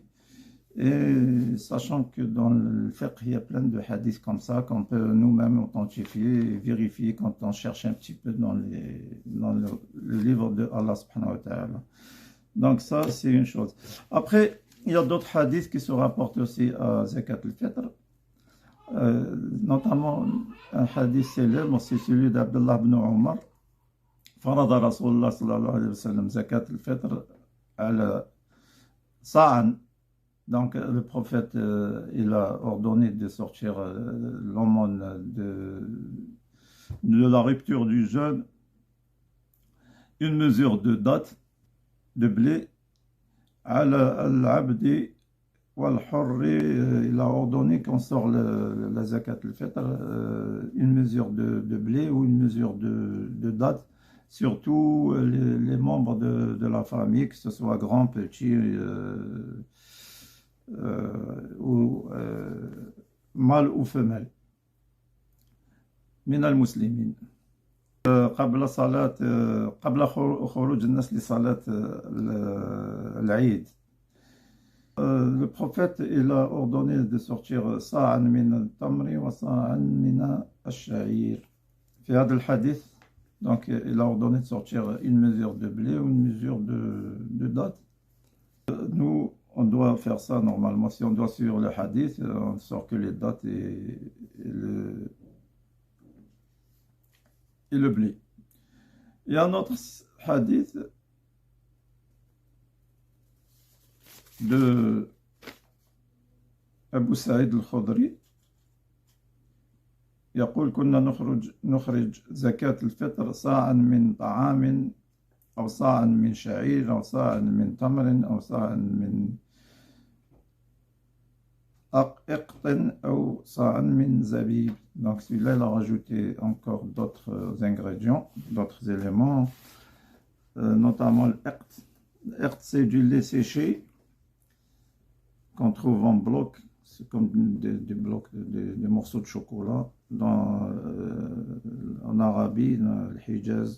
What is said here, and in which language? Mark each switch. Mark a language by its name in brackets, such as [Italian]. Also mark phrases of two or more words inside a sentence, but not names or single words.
[French] Et sachant que dans le fiqh, il y a plein de hadiths comme ça qu'on peut nous-mêmes authentifier et vérifier quand on cherche un petit peu dans le livre de Allah [Arabic] سبحانه وتعالى. [French] Donc ça, c'est une chose. Après, il y a d'autres hadiths qui se rapportent aussi à [Arabic] زكاة الفطر. [French] Notamment un hadith célèbre, c'est celui d'Abdullah ibn Umar. [Arabic] فرض رسول الله صلى الله عليه وسلم زكاة الفطر على صاع. [French] Donc le prophète, il a ordonné de sortir l'aumône de la rupture du jeûne, une mesure de date de blé, [Arabic] العبد والحر, [French] il a ordonné qu'on sort la [Arabic] زكاة الفطر, [French] une mesure de blé ou une mesure de date, surtout les membres de la famille, que ce soit grand, petit, ou mâle ou femelle, [Arabic] من المسلمين قبل صلاة قبل خروج الناس لصلاة العيد. [French] Le prophète, il a ordonné de sortir [Arabic] صاعا من التمر وصاعا من الشعير. في هذا الحديث, [French] donc il a ordonné de sortir une mesure de blé ou une mesure de date. Nous, on doit faire ça normalement. Si on doit suivre le hadith, on ne sort que les dates et le blé. Il y a un autre hadith de Abu Saïd al-Khudri. [Arabic] يقول كنا نخرج زكاة الفطر صاعا من طعام أو صاعا من شعير أو صاعا من تمر أو صاعا من أقط أو صاعا من زبيب. [French] Donc celui-là, il a rajouté encore d'autres ingrédients, d'autres éléments, notamment l'aqt. L'aqt, c'est du lait séché qu'on trouve en bloc. C'est comme des blocs, des morceaux de chocolat en Arabie, dans le Hijaz.